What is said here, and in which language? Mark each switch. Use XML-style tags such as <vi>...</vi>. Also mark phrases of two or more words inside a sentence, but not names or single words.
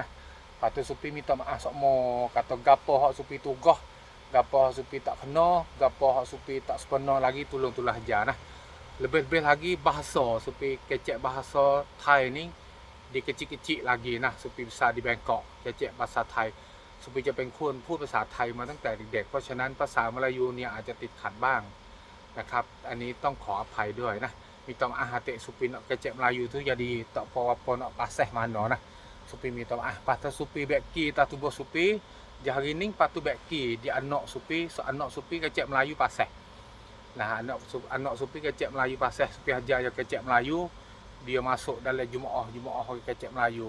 <ms>Lepas tu Supi minta maaf sokmo kata gapo hak Supi tugah, gapo hak Supi tak kena, gapo hak Supi tak sempurna lagi tolong-tolong ajar nah. Lebih-lebih lagi bahasa Supi kecek bahasa Thai ni di kecil-kecil lagi nah. Supi besar di Bangkok kecek bahasa Thai.</ms> <th>Supi จะเป็นคนพูดภาษาไทยมาตั้งแต่เด็กๆเพราะฉะนั้นภาษามลายูเนี่ยอาจจะติดขัดบ้างนะครับอันนี้ต้องขออภัยด้วยนะ</th> <ms>minta maaf hati Supi nak kecek Melayu tu jadi tak apa-apa nak paseh mana nah. Supi minta maaf. Patut Supi beki tak tubuh Supi di hari ni patut beki dia anak Supi so anak Supi kecek Melayu paseh. Nah, anak Supi kecek Melayu pasal Supi ajar dia kecek Melayu, dia masuk dalam Jumaah orang kecek Melayu.</ms>